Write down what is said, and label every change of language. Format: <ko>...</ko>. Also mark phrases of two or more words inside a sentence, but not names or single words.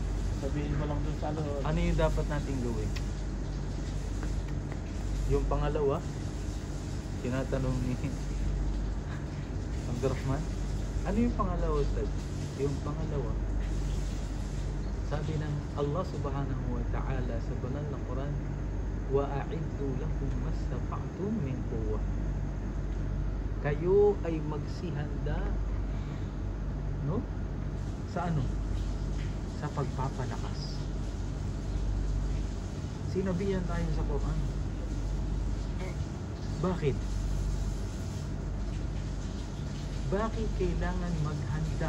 <tl>Sabihin mo lang dun sa ano. Ano yung dapat nating gawin? Yung pangalawa, tinatanong ni Abdurrahman, ano yung pangalawa, Ustad? Yung pangalawa, sabi ng Allah</tl> <ar>سبحانه وتعالى</ar> <tl>sa banal na Quran,</tl> <ar>وَأَعِدُّ لَكُمْ مَسْتَطَعْتُمْ مِنْ قُوَّةٍ.</ar> <tl>Kayo ay magsihanda, no? Sa ano? Sa pagpapalakas. Sinabihan tayo sa Quran. Bakit? Bakit kailangan maghanda?</tl>